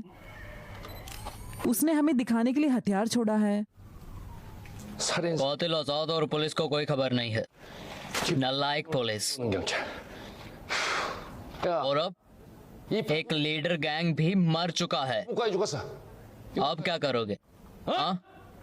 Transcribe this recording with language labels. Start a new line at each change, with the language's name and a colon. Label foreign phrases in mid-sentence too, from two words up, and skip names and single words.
Hindi: उसने हमें दिखाने के लिए हथियार छोड़ा है।
Korean: 살인
Hindi: कातिल आजाद और पुलिस को कोई खबर नहीं है। नालायक पुलिस।
Korean: 경찰. 야,
Hindi: और अब एक लीडर गैंग भी मर चुका है।
Korean: 누가 죽었어?
Hindi: अब क्या करोगे? हाँ?